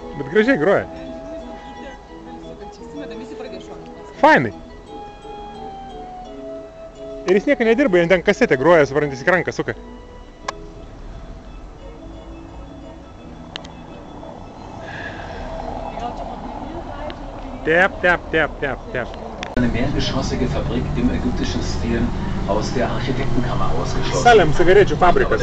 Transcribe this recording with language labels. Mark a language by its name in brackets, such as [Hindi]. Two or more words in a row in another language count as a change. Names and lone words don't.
[Lithuanian] gražiai groja. Fainai. Ir jis nieko nedirba, jis ten kasetę groja, suprantis, į ranką suka. Tep, tep, tep, tep, tep. [German] Eine mehrgeschossige Fabrik im ägyptischen Stil aus der Architektenkammer ausgeschlossen. [Lithuanian] Salem cigarečių fabrikas,